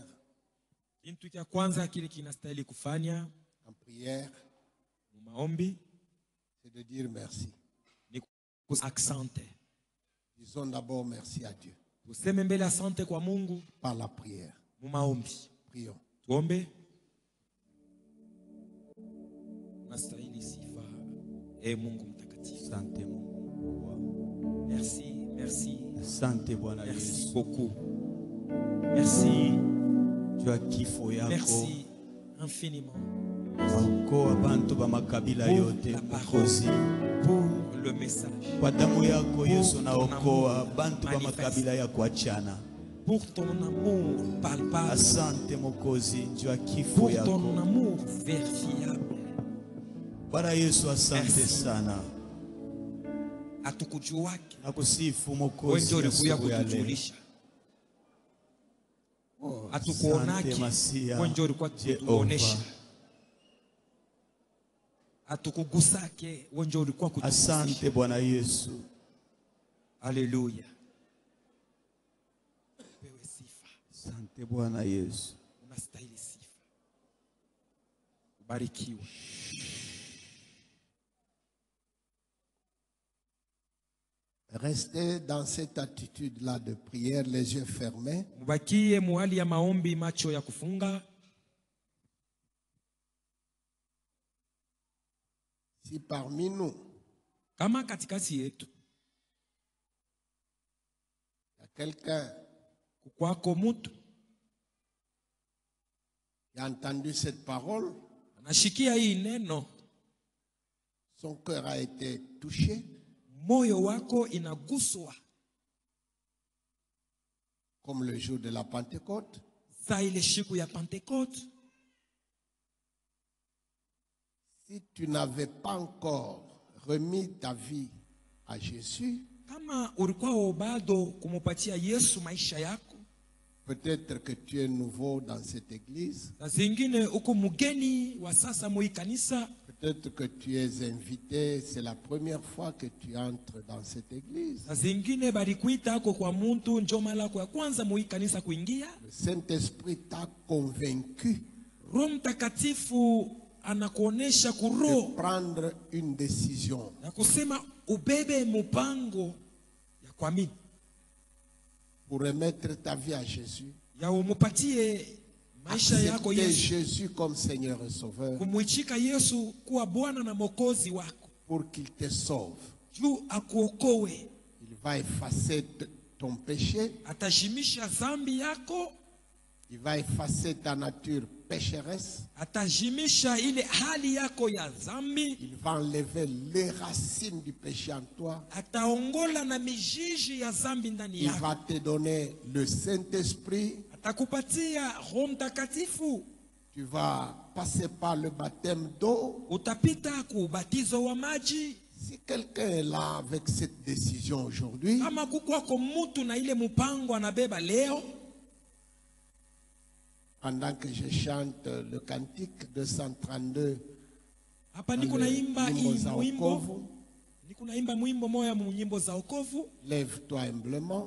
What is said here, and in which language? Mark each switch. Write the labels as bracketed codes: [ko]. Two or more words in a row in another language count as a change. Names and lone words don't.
[sw] Kitu cha kwanza kile kinastahili kufanya [fr] en prière, [sw] maombi [fr] c'est de dire merci. [sw] ni kusante. [fr] Disons d'abord merci à Dieu [sw] Tuseme mbele asante kwa Mungu [fr] par la prière. [sw] maombi. [fr] Prions. [sw] Tuombe. Unastahili sifa, Mungu mtakatifu. Asante Mungu. [fr] Merci, merci. [sw] Asante Bwana [fr] Merci [sw] Yesu. [fr] beaucoup. Merci. [sw] Jua kifo yako. [fr] Merci infiniment. [sw] Okoa bantu ba makabila yote [fr] la [sw] Mwokozi. [fr] Pour le message. [sw] Kwa damu yako Yesu na [fr] ton [sw] okoa [fr] amour [sw] bantu ba [fr] manifeste. [sw] makabila ya kuachana. [fr] Pour ton amour palpable. [sw] Asante Mwokozi, jua kifo [fr] Pour [sw] yako. [fr] ton amour verifiable. [sw] Bwana Yesu, asante [fr] Merci. [sw] sana. Hatukujuwake. Nakusifu Wewe Mwokozi ndio ulikuja asubuhi ya leo. kutujulisha. Oh, Hatukuonake. Asante Masia, Wewe ndio ulikuwa Jehova. kutuonesha. Hatukugusake. Wewe ndio ulikuwa kutugusa. Asante Bwana Yesu. Haleluya. Pewe sifa. Asante Bwana Yesu. Unastahili sifa. Ubarikiwe. [fr] restez dans cette attitude-là de prière, les yeux fermés. [sw] Mubakie muhali ya maombi, macho ya kufunga. [fr] Si parmi nous, [sw] Kama katikati yetu [fr] il y a quelqu'un [sw] kukwako mutu [fr] qui a entendu cette parole, [sw] anashikia hii neno, [fr] son cœur a été touché, [sw] moyo wako inaguswa [fr] comme le jour de la Pentecôte. [sw] saa ile siku ya Pentecote. [fr] Si tu n'avais pas encore remis ta vie à Jésus, [sw] Kama ulikuwa bado kumupatia Yesu maisha yako, [fr] peut-être que tu es nouveau dans cette église, [sw] na zingine uko mugeni wa sasa mui kanisa, [fr] peut-être que tu es invité, c'est la première fois que tu entres dans cette église. [sw] na zingine balikuita ako kwa muntu njo mara yako ya kwanza mui kanisa kuingia. [fr] Le Saint-Esprit t'a convaincu [sw] Roho Mtakatifu anakuonesha [fr] de [sw] kuroho [fr] prendre une décision. [sw] na kusema ubebe mpango ya kuamini, [fr] Pour remettre ta vie à Jésus, [sw] ya umupatie maisha yako [fr] accepter [sw] Yesu, [fr] Jésus comme Seigneur et Sauveur [sw] kumwichika Yesu kuwa Bwana na Mwokozi wako, [fr] pour qu'il te sauve. [sw] juu akuokoe. [fr] Il va effacer ton péché, [sw] Atajimisha zambi yako, [fr] il va effacer ta nature pécheresse, [sw] atajimisha ile hali yako ya zambi, [fr] il va enlever les racines du péché en toi, [sw] ataongola na mijiji ya zambi ndani [fr] il [sw] yako, [fr] va te donner le Saint-Esprit, [sw] atakupatia Roho Mtakatifu, [fr] tu vas passer par le baptême d'eau. [sw] utapita kubatizo wa maji. [fr] Si quelqu'un est là avec cette décision aujourd'hui, [sw] Kama kukwako mutu na ile mupango anabeba leo, [fr] pendant que je chante le cantique 232, [sw] hapa niko naimba nyimbo hii za mwimbo, wokovu, niko naimba mwimbo moya mu nyimbo za wokovu. [fr] lève-toi humblement,